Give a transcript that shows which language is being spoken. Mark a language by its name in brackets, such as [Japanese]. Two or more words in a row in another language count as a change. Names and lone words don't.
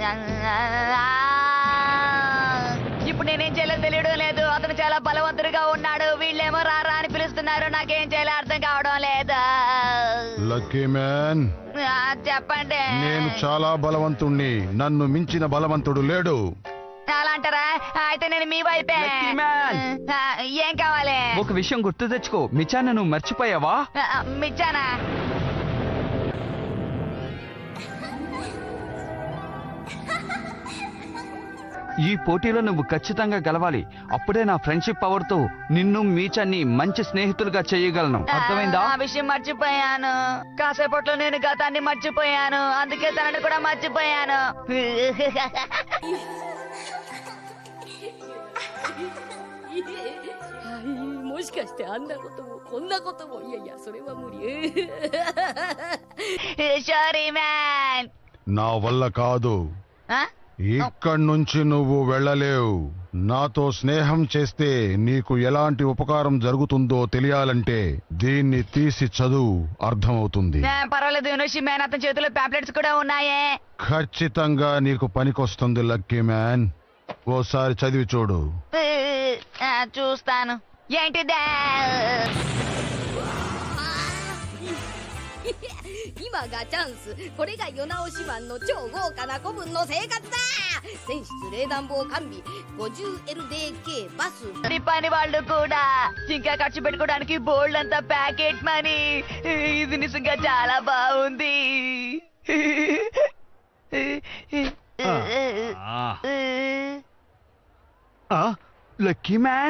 [Telugu] ఇప్పుడు నేనేం చేయలేదు తెలియడం లేదు. అతను చాలా బలవంతుడిగా ఉన్నాడు. వీళ్ళేమో రారా అని పిలుస్తున్నారు. నాకేం చేయాలో అర్థం కావడం లేదు. లక్కీ మ్యాన్, చెప్పండి. నేను చాలా బలవంతుణ్ణి. నన్ను మించిన బలవంతుడు లేడు. అలా అంటారా? అయితే నేను మీ వైపే. Lucky man. ఏం కావాలి? ఒక విషయం గుర్తు తెచ్చుకో, మిచాన్ని నువ్వు మర్చిపోయావా? మిచ్చానా? ఈ పోటీలో నువ్వు ఖచ్చితంగా గెలవాలి. అప్పుడే నా [English] friendship power [Telugu] తో నిన్ను మీచాన్ని మంచి స్నేహితులుగా చేయగలను. అర్థమైందా? ఆ విషయం మర్చిపోయాను. కాసేపట్లో నేను గతాన్ని మర్చిపోయాను. అందుకే తనని కూడా మర్చిపోయాను. [Japanese] もしかしてあんなこともこんなこともいやいやそれは無理 [English] sorry man. [Telugu] నా వల్ల కాదు. ఇక్కడి నుంచి నువ్వు వెళ్ళలేవు. నాతో స్నేహం చేస్తే నీకు ఎలాంటి ఉపకారం జరుగుతుందో తెలియాలంటే దీన్ని తీసి చదువు, అర్థమవుతుంది. పర్వాలేదు యూనివర్సిటీ మ్యాన్, అతని చేతిలో పాంప్లెట్స్ కూడా ఉన్నాయే. ఖచ్చితంగా నీకు పనికొస్తుంది లక్కీ మ్యాన్. ఓసారి చదివి చూడు. చూస్తాను. ఏంటిదే? [Japanese] 今がチャンス。これが世直しマンの超豪華な古文の生活だ。船室冷暖房完備 50LDK バス。 [Telugu] పని వాళ్ళు కూడా ఇంకా ఖర్చు పెట్టుకోవడానికి బోల్డ్ అంతా [English] pocket money. [Telugu] ఇది నిజంగా చాలా బాగుంది. లక్కీ మ్యాన్,